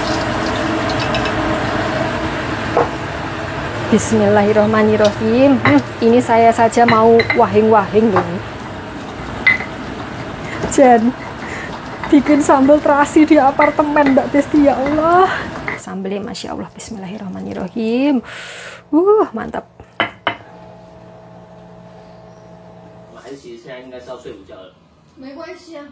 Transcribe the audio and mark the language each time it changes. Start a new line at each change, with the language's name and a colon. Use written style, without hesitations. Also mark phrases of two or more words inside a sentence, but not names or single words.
Arabic: Bismillahirrahmanirrahim.
Indonesian: Ini saya saja mau wahing-wahing loh. Jen bikin sambal terasi di apartemen Mbak Besti,
Arabic: يا الله.
Indonesian: Sambelnya
Arabic: ما شاء الله. Bismillahirrahmanirrahim.
Indonesian: Mantap.
Chinese: 孩子其实现在应该是要睡午觉了。没关系啊，